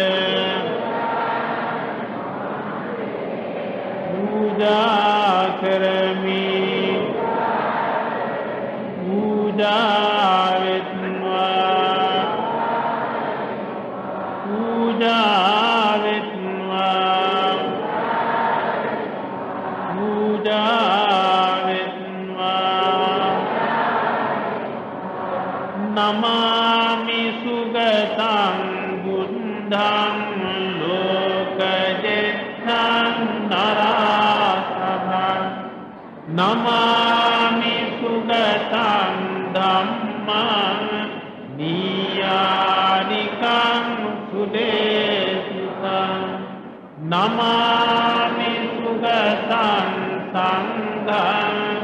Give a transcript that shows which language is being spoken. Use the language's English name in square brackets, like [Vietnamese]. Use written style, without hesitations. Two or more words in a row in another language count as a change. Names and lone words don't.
[Pali] පූජා කරමි පූජා වෙත්වා පූජා වෙත්වා පූජා වෙත්වා නමාමි සුගතං බුද්ධං ලෝකජෙත්තං නරාසභං නමාමි සුගතං ධම්මං නීයානිකං සුදේශිතං නමාමි සුගතං සංඝං